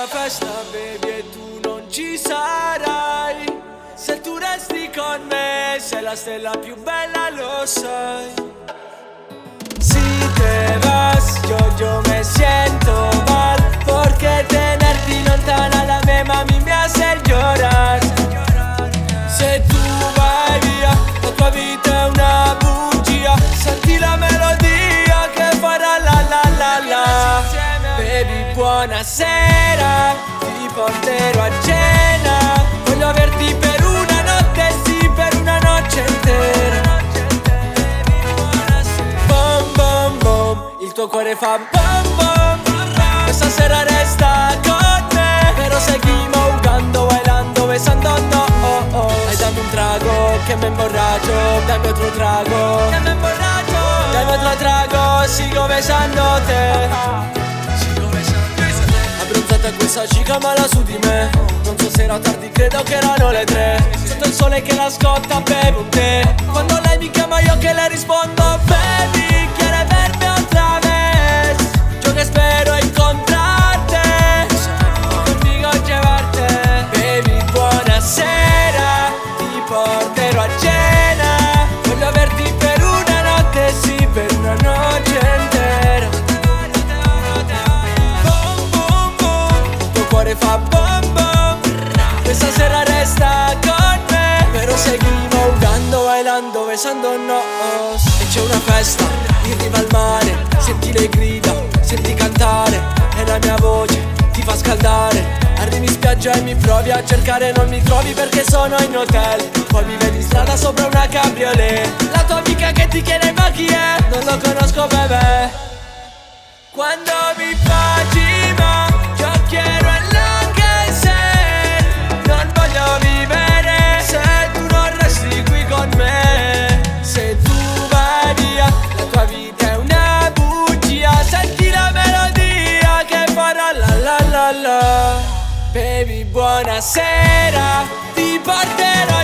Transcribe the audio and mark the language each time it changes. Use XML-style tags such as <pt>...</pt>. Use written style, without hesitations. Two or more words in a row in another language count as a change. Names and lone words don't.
<it>basta baby e tu non ci sarai. Se tu resti con me sei la stella più bella, lo sai.</it> <es>Si te vas, yo me siento mal, porque tenerte lontana la me mami me hace llorar.</es> <it>Se tu vai via, la tua vita è una bugia. Senti la melodia che farà la la la la. Baby buonasera, ti porterò a cena. Voglio averti per una notte, sì, per una notte intera. Bom bom bom, il tuo cuore fa bom bom. Questa sera resta con me,</it> <es>pero seguimos jugando, bailando, besando, no oh, oh. Ay, dame un trago que me emborracho, dame otro trago que me emborracho, dame otro trago, sigo besándote.</es> <it>Abbronzata questa</it> <es>cica mala</es> <it>su di me. Non so se era tardi, credo che erano le 3. Sotto il sole che la scotta bevo un tè. Quando lei mi chiama io che le rispondo baby,</it> <es>quiere verme otra vez. Yo que espero encontrarte, conmigo llevarte.</es> <it>Baby buonasera, ti porterò a cena. Voglio averti per una notte, sì, per una notte intera. Fa bom bom, questa sera resta con me,</it> <es>pero seguimos jugando, bailando, besándonos.</es> <it>E c'è una festa in riva al mare, senti le grida, senti cantare, e la mia voce ti fa scaldare. Arrivi in spiaggia e mi provi a cercare, non mi trovi perché sono in hotel. Poi mi vedi in strada sopra una cabriolet. La tua amica che ti chiede ma chi è? Non lo conosco bebè. Quando mi baci ma</it> <es>yo quiero enloquecer.</es> <it>Non voglio vivere se tu non resti qui con me. Se tu vai via, la tua vita è una bugia. Senti la melodia che farà la la la la. Baby buonasera, ti porterò</it>